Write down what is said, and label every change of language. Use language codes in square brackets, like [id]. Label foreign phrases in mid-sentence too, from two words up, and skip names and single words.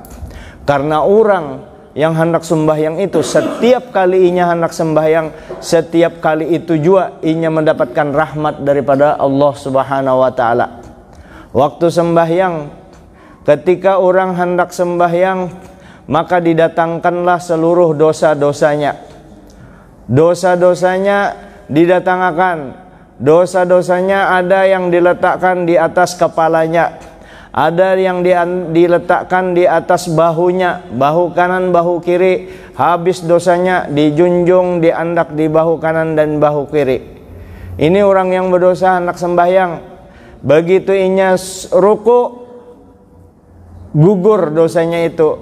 [id] Karena orang yang hendak sembahyang itu setiap kali inya hendak sembahyang, setiap kali itu juga inya mendapatkan rahmat daripada Allah [ar] سبحانه وتعالى. [id] Waktu sembahyang, ketika orang hendak sembahyang, maka didatangkanlah seluruh dosa-dosanya. Dosa-dosanya didatangkan. Dosa-dosanya ada yang diletakkan di atas kepalanya, ada yang diletakkan di atas bahunya, bahu kanan, bahu kiri. Habis dosanya dijunjung, diandak di bahu kanan dan bahu kiri. Ini orang yang berdosa hendak sembahyang. Begitu inya ruku, gugur dosanya itu.